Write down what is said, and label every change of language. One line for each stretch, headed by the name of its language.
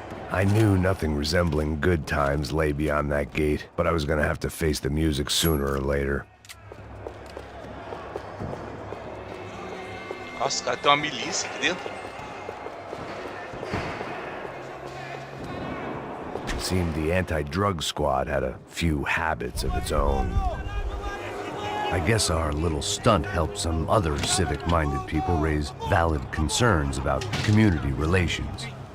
English: I knew nothing resembling good times lay beyond that gate, but I was gonna have to face the music sooner or later.
Portuguese: Nossa, cara, tem uma milícia aqui dentro.
English: It seemed the anti-drug squad had a few habits of its own. I guess our little stunt helped some other civic-minded people raise valid concerns about community relations.